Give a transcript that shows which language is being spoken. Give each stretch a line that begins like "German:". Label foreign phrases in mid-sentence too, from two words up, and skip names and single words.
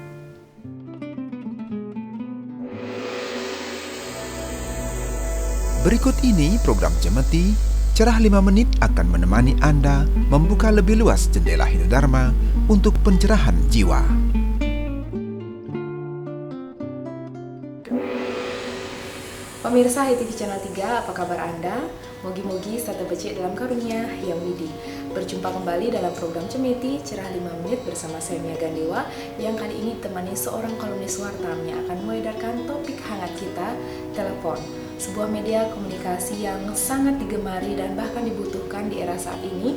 Indonesian: Berikut ini program Cemeti Cerah 5 Menit akan menemani Anda membuka lebih luas jendela Hinodharma untuk pencerahan jiwa. Pemirsa HTV Channel 3, apa kabar Anda?
Balinese: Mogi-mogi serta becik
Indonesian: dalam karunia yang widi. Berjumpa kembali dalam program Cemeti Cerah 5 Menit bersama saya Mia Gandewa, yang kali ini ditemani seorang kolumnis Wartam yang akan mengedarkan topik hangat kita, telepon. Sebuah media komunikasi yang sangat digemari dan bahkan dibutuhkan di era saat ini.